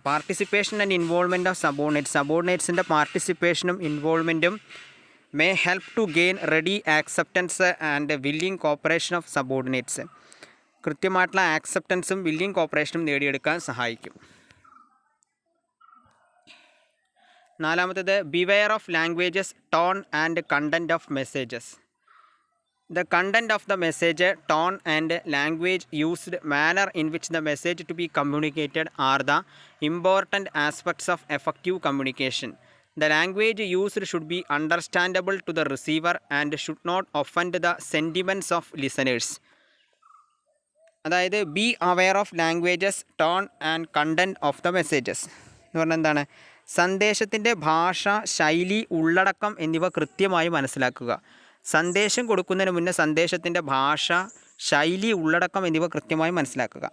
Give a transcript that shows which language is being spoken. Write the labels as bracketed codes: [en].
[en] participation and involvement of [ml] സബോർഡിനേറ്റ്സിൻ്റെ പാർട്ടിസിപ്പേഷനും ഇൻവോൾവ്മെൻറ്റും [en] May help to gain ready acceptance and willing cooperation of subordinates. [ml] കൃത്യമായിട്ടുള്ള ആക്സെപ്റ്റൻസും willing കോപ്പറേഷനും നേടിയെടുക്കാൻ സഹായിക്കും. നാലാമത്തേത് [en] Beware of languages, tone and content of messages. The content of the message, tone and language used, manner in which the message to be communicated are the important aspects of effective communication. The language used should be understandable to the receiver and should not offend the sentiments of listeners. അതായത് be aware of languages, tone and content of the messages [ml] എന്ന് പറഞ്ഞാൽ എന്താണ്? സന്ദേശത്തിൻ്റെ ഭാഷ, ശൈലി, ഉള്ളടക്കം എന്നിവ കൃത്യമായി മനസ്സിലാക്കുക. സന്ദേശം കൊടുക്കുന്നതിന് മുന്നേ സന്ദേശത്തിൻ്റെ ഭാഷ, ശൈലി, ഉള്ളടക്കം എന്നിവ കൃത്യമായി മനസ്സിലാക്കുക.